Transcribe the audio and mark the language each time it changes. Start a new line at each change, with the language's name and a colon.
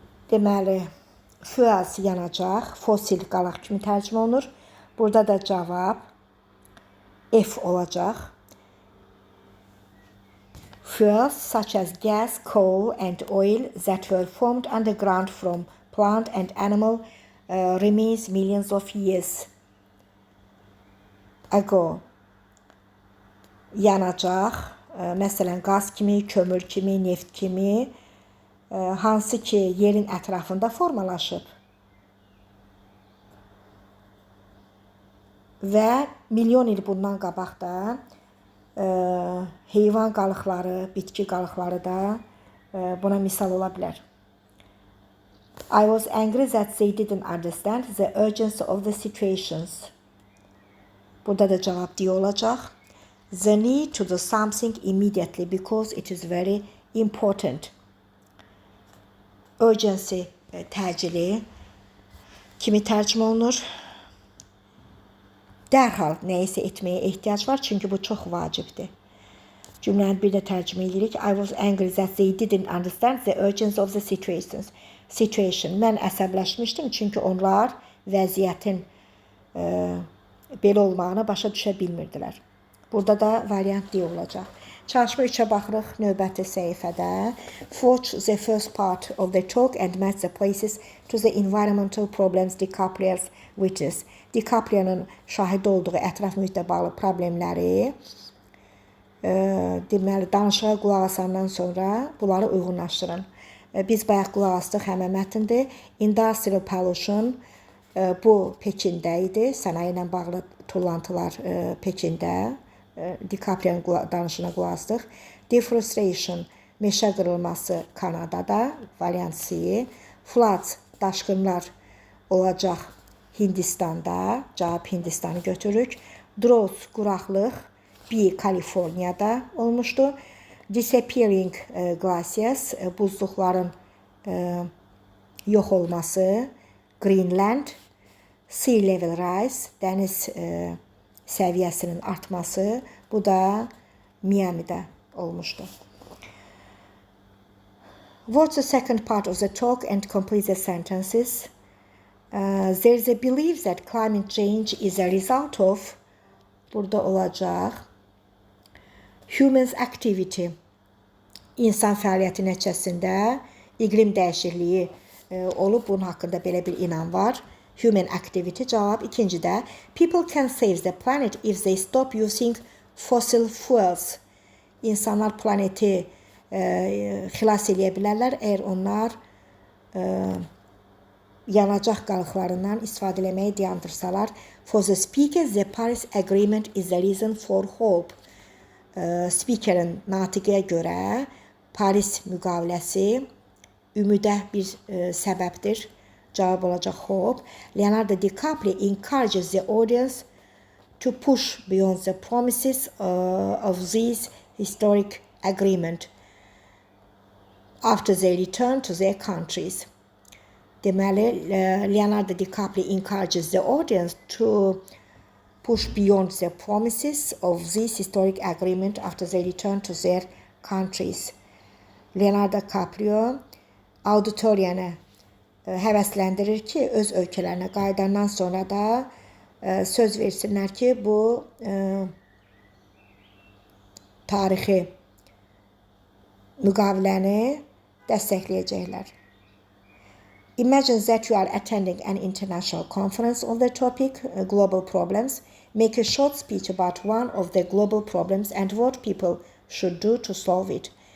Azerbaijani: Deməli, fuels yanacaq, fosil qalaq kimi tərcümə olunur. Burada da cavab F olacaq.
English: Fuels such as gas, coal and oil that were formed underground from plant and animal remains millions of years ago.
Azerbaijani: Yanacaq, məsələn, qaz kimi, kömür kimi, neft kimi, hansı ki yerin ətrafında formalaşıb və milyon il bundan qabaq da heyvan qalıqları, bitki qalıqları da buna misal ola bilər.
English: I was angry that they didn't understand the urgency of the situations.
Azerbaijani: Burada da cavab D olacaq.
English: The need to do something immediately because it is very important.
Azerbaijani: Urgency təcili kimi tərcümə olunur? Dərhal nəyisə etməyə ehtiyac var, çünki bu çox vacibdir. Cümləni bir də tərcümə edirik.
English: I was angry that they didn't understand the urgency of the situation.
Azerbaijani: Mən əsəbləşmişdim, çünki onlar vəziyyətin belə olmağını başa düşə bilmirdilər. Burada da variant D olacaq. Çalışma 3-ə baxırıq növbəti səhifədə.
English: Watch the first part of the talk and match the places to the environmental problems DiCaprio's witness.
Azerbaijani: DiCaprio'nun şahid olduğu ətraf mühitlə bağlı problemləri deməli, danışığa qulaq asandan sonra bunları uyğunlaşdırın. Biz bayaq qulaq asdıq, həmən mətndir. Industrial pollution bu Pekində idi. Sənaye ilə bağlı tullantılar Pekində. DiCaprio'nun danışına qulaq asdıq. Deforestation, meşə qırılması Kanadada, variant C. Floods, daşqınlar olacaq Hindistanda, cavab Hindistanı götürürük. Drought, quraqlıq, B. Kaliforniyada olmuşdu. Disappearing glaciers, buzluqların yox olması, Greenland. Sea level rise, dəniz səviyyəsinin artması, bu da Miami'də olmuşdu.
English: Watch the second part of the talk and complete the sentences. There is a belief that climate change is a result of,
Azerbaijani: burada olacaq,
English: humans activity,
Azerbaijani: insan fəaliyyəti nəticəsində iqlim dəyişikliyi olub, bunun haqqında belə bir inam var.
English: Human activity
Azerbaijani: cavab. İkincidə,
English: people can save the planet if they stop using fossil fuels.
Azerbaijani: İnsanlar planeti xilas edə bilərlər, əgər onlar yanacaq qalıqlarından istifadə etməyi dayandırsalar.
English: For the speaker, the Paris Agreement is the reason for hope.
Azerbaijani: Speakerin natiqəyə görə Paris müqaviləsi ümidə bir səbəbdir. Cavab olacaq hope.
English: Leonardo DiCaprio encourages the audience to push beyond the promises of this historic agreement after they return to their countries. Deməli, Leonardo DiCaprio encourages the audience to push beyond the promises of this historic agreement after they return to their countries.
Azerbaijani: Leonardo DiCaprio auditoriyanı həvəsləndirir ki, öz ölkələrinə qayıdandan sonra da söz versinlər ki, bu tarixi müqaviləni dəstəkləyəcəklər.
English: Imagine that you are attending an international conference on the topic global problems. Make a short speech about one of the global problems and what people should do to solve it.